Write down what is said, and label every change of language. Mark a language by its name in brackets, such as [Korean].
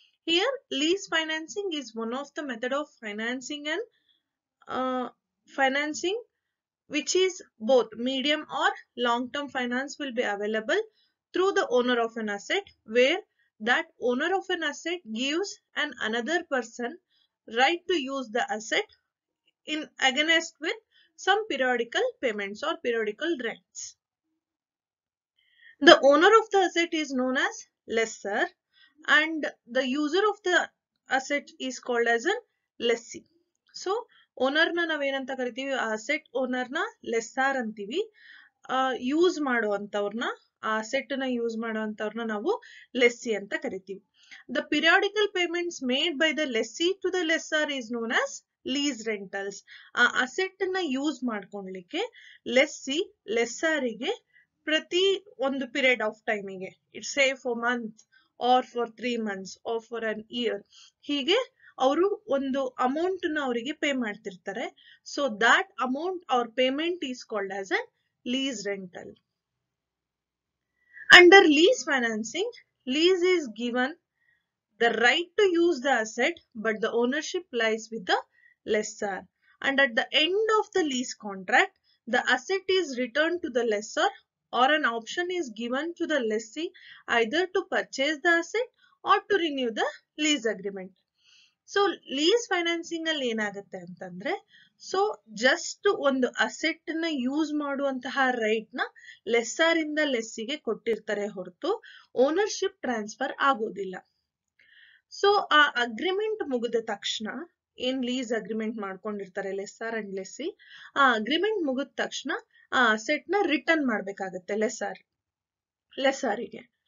[English] Here, lease financing is one of the method of financing and financing which is both medium or long-term finance will be available through the owner of an asset where that owner of an asset gives an another person right to use the asset in against with some periodical payments or periodical rents. The owner of the asset is known as lessor and the user of the asset is called as a lessee. [Kannada] So ಓನರ್ನ ನಾವೇನಂತ ಕರಿತೀವಿ asset ಓನರ್ನ ಲೆಸ್ಸಾರ್ ಅಂತೀವಿ. Use ಮಾಡುವಂತವ್ರನ್ನ ಆ asset ನ use ಮಾಡುವಂತವ್ರನ್ನ ನಾವು lessee ಅಂತ ಕರಿತೀವಿ. [English] The periodical payments made by the lessee to the lessor is known as lease rentals. [Kannada] ಆ asset ನ ಯೂಸ್ ಮಾಡ್ಕೊಳ್ಲಿಕ್ಕೆ ಲೆಸ್ಸಿ ಲೆಸ್ಸಾರಿಗೆ ಪ್ರತಿ ಒಂದು ಪೀರಿಯಡ್ ಆಫ್ ಟೈಮಿಗೆ it's say for month R for 3 months R for an year ಹೀಗೆ ಅವರು ಒಂದು amount ನ ಅವರಿಗೆ ಪೇ ಮಾಡ್ತಿರ್ತಾರೆ. [English] So that amount ಅವ್ರ payment is called as a lease rental. [Kannada] Under lease financing, [English] lease is given the right to use the asset but the ownership lies with the lessor, and at the end of the lease contract the asset is returned to the lessor or an option is given to the lessee either to purchase the asset or to renew the lease agreement. [Kannada] So lease financing ಅಲ್ಲಿ ಏನಾಗುತ್ತೆ ಅಂತಂದ್ರೆ so just ಒಂದು asset ನ use ಮಾಡುವಂತಹ right ನ ಲೆಸ್ಸಾರ್ ಇಂದ ಲೆಸ್ಸಿಗೆ ಕೊಟ್ಟಿರ್ತಾರೆ ಹೊರತು ಓನರ್ಶಿಪ್ ಟ್ರಾನ್ಸ್ಫರ್ ಆಗೋದಿಲ್ಲ. ಸೊ ಆ ಅಗ್ರಿಮೆಂಟ್ ಮುಗಿದ ತಕ್ಷಣ ಏನ್ ಲೀಸ್ ಅಗ್ರಿಮೆಂಟ್ ಮಾಡ್ಕೊಂಡಿರ್ತಾರೆ ಲೆಸ್ಸಾರ್ ಅಂಡ್ ಲೆಸ್ಸಿ, ಆ ಅಗ್ರಿಮೆಂಟ್ ಮುಗಿದ ತಕ್ಷಣ ಆ ಅಸೆಟ್ ನ ರಿಟರ್ನ್ ಮಾಡ್ಬೇಕಾಗತ್ತೆ ಲೆಸ್ಸಾರಿಗೆ.